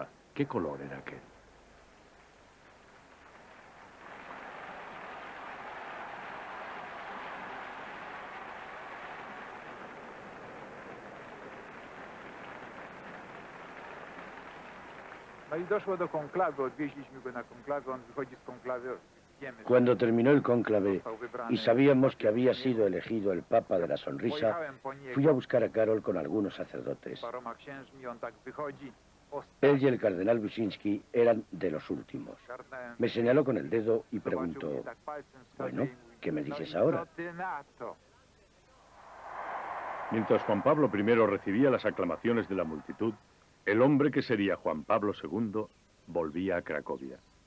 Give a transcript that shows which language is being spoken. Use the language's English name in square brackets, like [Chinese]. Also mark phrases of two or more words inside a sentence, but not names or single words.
[Spanish] ¿Qué color era aquel? [Polish] No i doszło do konklawy, odwieźliśmy go na konklawę, on wychodzi z konklawy, wiemy, [Spanish] Cuando terminó el cónclave y sabíamos que había sido elegido el Papa de la Sonrisa, fui a buscar a Karol con algunos sacerdotes. [Polish] paroma księżmi, on tak wychodzi, [Spanish] Él y el cardenal Wyszynski eran de los últimos. [Polish] ogarnąłem, [Spanish] Me señaló con el dedo y [Polish] zobaczył [Spanish] preguntó, [Polish] mnie tak palcem wskazuje [Spanish] bueno, [Polish] i mówi, [Spanish] ¿qué me [Polish] no [Spanish] dices [Polish] i [Spanish] ahora? [Polish] co ty na to? [Spanish] Mientras Juan Pablo I recibía las aclamaciones de la multitud, el hombre que sería Juan Pablo II volvía a Cracovia.